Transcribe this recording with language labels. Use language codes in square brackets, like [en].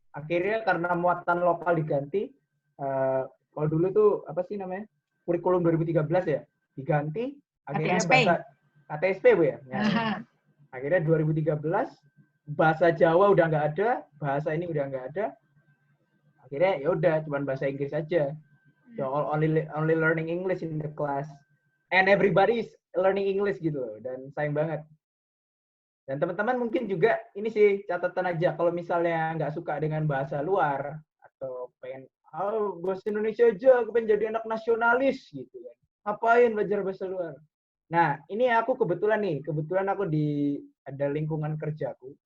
[id] Akhirnya karena muatan lokal diganti, kalau dulu tuh apa sih namanya? Kurikulum 2013 ya, diganti. Akhirnya KTSP. bahasa KTSP, Bu ya. Akhirnya 2013 bahasa Jawa udah nggak ada, bahasa ini udah nggak ada. Akhirnya ya udah cuman bahasa Inggris aja. [en] So only learning English in the class. And everybody is learning English [id] gitu loh. Dan sayang banget. Dan teman-teman mungkin juga ini sih catatan aja kalau misalnya nggak suka dengan bahasa luar atau pengen bahasa Indonesia aja, aku pengen jadi anak nasionalis gitu kan. Ngapain belajar bahasa luar? Nah, ini aku kebetulan aku ada lingkungan kerjaku.